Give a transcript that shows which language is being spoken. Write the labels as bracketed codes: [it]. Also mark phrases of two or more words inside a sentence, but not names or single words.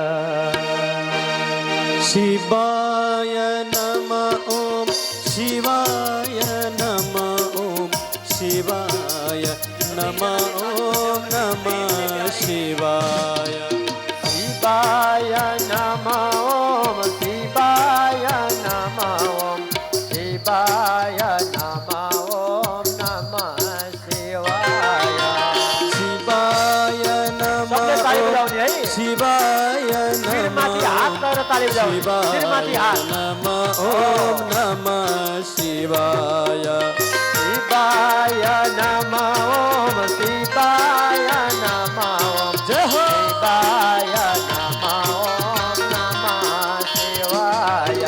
[sa] शिवाय नमः ओम शिवाय नमः ओम शिवाय नमः ओम नमः शिवाय। शिवाय नमो, शिवाय नमो, शिवाय नमो, नमः शिवाय। शिवाय [ne] सबले ताली [sa] नमः [ne] बजाउने है। [sa] शिवाय [ne] शिरमाथि हात [sa] नमः [ne] गरेर ताली बजाउने। शिरमाथि [sa] शिवाय [ne] हात। [sa] नमः ओम नमः शिवाय। शिवाय नमो, शिवाय नमो, [ne] जय हो। [sa] शिवाय नमो, नमः शिवाय।